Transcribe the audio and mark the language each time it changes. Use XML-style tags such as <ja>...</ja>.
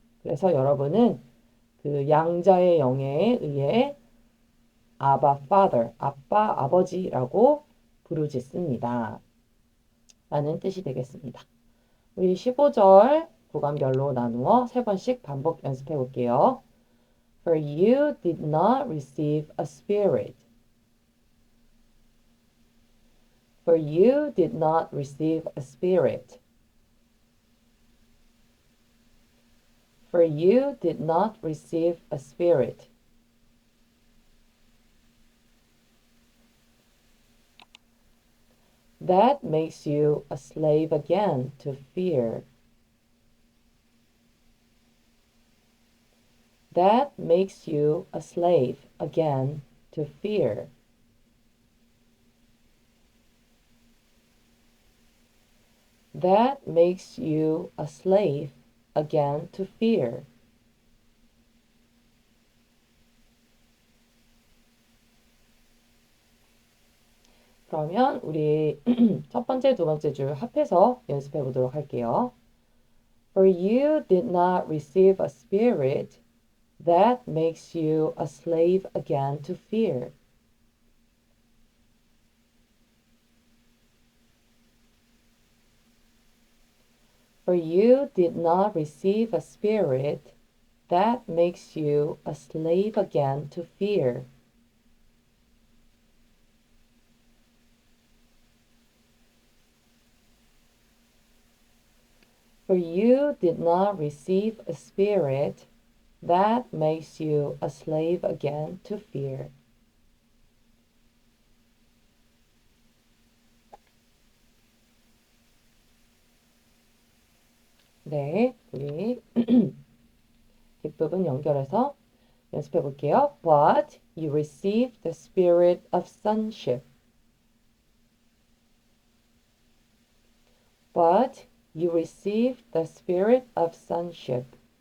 <ko>그래서 여러분은 그 양자의 영에 의해 아바 father, 아빠, 아버지라고 부르짖습니다. 라는 뜻이 되겠습니다. 우리 15절 구간별로 나누어 3번씩 반복 연습해 볼게요.</ko> <en>For you did not receive a spirit. For you did not receive a spirit. For you did not receive a spirit. That makes you a slave again to fear. That makes you a slave again to fear. That makes you a slave again to fear.</en> <ko>그러면 우리 첫 번째, 두 번째 줄 합해서 연습해 보도록 할게요.</ko> <en>For you did not receive a spirit that makes you a slave again to fear. For you did not receive a spirit that makes you a slave again to fear. For you did not receive a spirit that makes you a slave again to fear.</en> <ko>네, 우리 뒷부분 연결해서 연습해 볼게요.</ko> <en>But you received the spirit of sonship. But you received the spirit of sonship.</en>